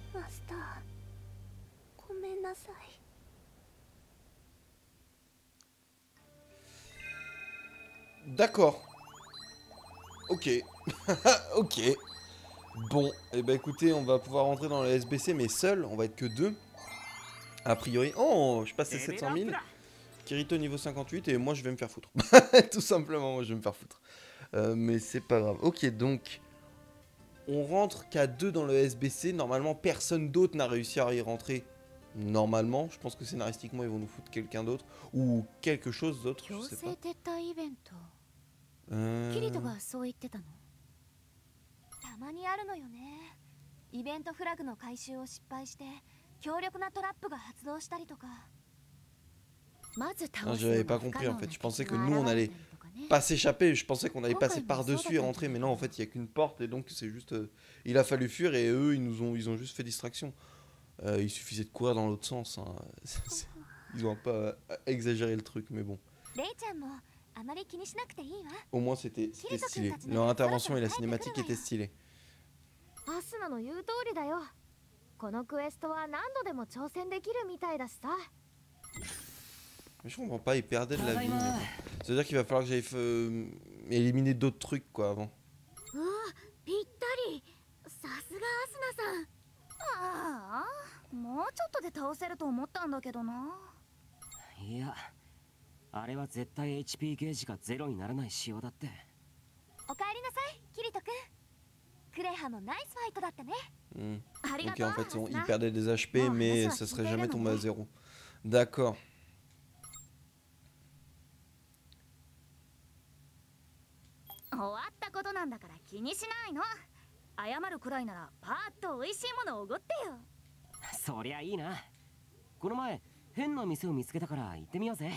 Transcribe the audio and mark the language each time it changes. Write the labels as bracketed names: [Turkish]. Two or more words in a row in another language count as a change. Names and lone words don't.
[Japanese] スター、ごめんなさい。 [French] D'accord. Ok. Ok. Bon, et bah écoutez, on va pouvoir rentrer dans le SBC, mais seul, on va être que deux. A priori. Oh, je passe les 700 000. Kirito niveau 58, et moi je vais me faire foutre. Tout simplement, moi je vais me faire foutre. Mais c'est pas grave. Ok, donc. On rentre qu'à deux dans le SBC. Normalement, personne d'autre n'a réussi à y rentrer. Normalement, je pense que scénaristiquement, ils vont nous foutre quelqu'un d'autre. Ou quelque chose d'autre, je sais pas. [Japanese] キリトがそう言ってたの？たまにあるのよね。イベントフラグの回収を失敗して強力なトラップが発動したりとか。 [French] Non, j'avais pas compris en fait. Je pensais que nous on allait pas s'échapper. Je pensais qu'on allait passer par-dessus et rentrer. Mais non, en fait, il y a qu'une porte et donc c'est juste. Il a fallu fuir et eux ils ont juste fait distraction. Il suffisait de courir dans l'autre sens. Hein. Ils ont pas exagéré le truc, mais bon. Au moins c'était stylé. Leur intervention et la cinématique étaient stylées. [Japanese] アスナの言う通りだよ。このクエストは何度でも挑戦できるみたいだしさ。 [French] Mais je comprends pas, ils perdaient de la vie. C'est-à-dire qu'il va falloir que j'aille éliminer d'autres trucs quoi avant. [Japanese] うわ、ぴったり。さすがアスナさん。ああ、もうちょっとで倒せると思ったんだけどな。いや、あれは絶対 HP ゲージがゼロにならない仕様だって。おかえりなさい、キリト君。クレハもナイスファイトだったね。 [French] Ok, en fait, ils perdaient des HP, mais ça serait jamais tombé à zéro. D'accord. [Japanese] 終わったことなんだから気にしないの。謝るくらいならパーッと美味しいものをおごってよ。そりゃいいな。この前変な店を見つけたから行ってみようぜ。